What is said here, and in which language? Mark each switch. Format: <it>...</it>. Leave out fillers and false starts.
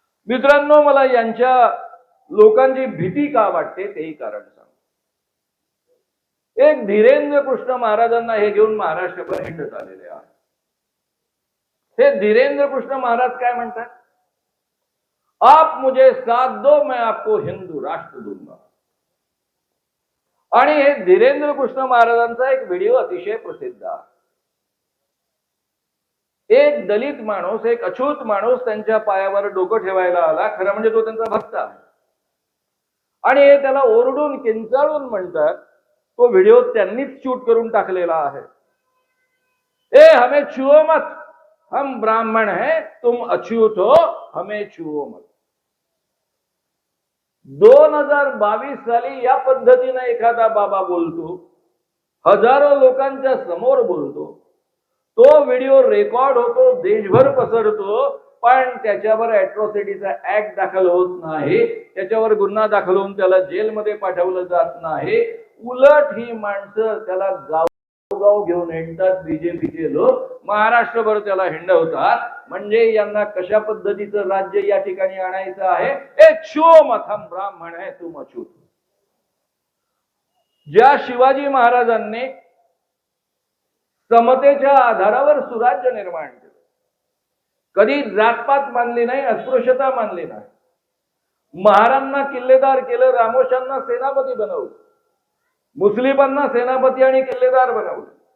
<mr>मित्रांनो, मला यांच्या लोकांची भीती का वाटते तेही कारण सांग. एक धीरेंद्र कृष्ण महाराजांना हे घेऊन महाराष्ट्रभर हिंडत आलेले आहे. हे धीरेंद्र कृष्ण महाराज काय म्हणतात?</mr> <hi>आप मुझे साथ दो, मैं आपको हिंदू राष्ट्र दूंगा.</hi> <mr>आणि हे धीरेंद्र कृष्ण महाराजांचा एक व्हिडिओ अतिशय प्रसिद्ध आहे. एक दलित माणूस, एक अछूत माणूस त्यांच्या पायावर डोकं ठेवायला आला. खरं म्हणजे तो त्यांचा भक्त आहे आणि हे त्याला ओरडून किंचाळून म्हणतात. तो व्हिडिओ त्यांनीच शूट करून टाकलेला आहे.</mr> <hi>ए हमें छुओ मत, हम ब्राह्मण हैं, तुम अछूत हो, हमें छुओ मत.</hi> <mr>2022 साली या पद्धतीने एखादा बाबा बोलतो, हजारो लोकांच्या समोर बोलतो, तो व्हिडिओ रेकॉर्ड होतो, देशभर पसरतो, पण त्याच्यावर अॅट्रॉसिटीचा ऍक्ट दाखल होत नाही, त्याच्यावर गुन्हा दाखल होऊन त्याला जेलमध्ये पाठवलं जात नाही. उलट ही माणसं त्याला गावगाव घेऊन हिंडतात. बीजेपीचे लोक महाराष्ट्रभर त्याला हिंडवतात. म्हणजे यांना कशा पद्धतीचं राज्य या ठिकाणी आणायचं आहे.</mr> <hi>एक छुओ मत, हम ब्राह्मण है तुम अछूत.</hi> <mr>ज्या शिवाजी महाराजांनी समतेच्या आधारावर सुराज्य निर्माण केलं, कधी जातपात मानली नाही, अस्पृश्यता मानली नाही, महारांना किल्लेदार केलं, रामोशांना सेनापती बनवलं, मुस्लिमांना सेनापती आणि किल्लेदार बनवलं.</mr>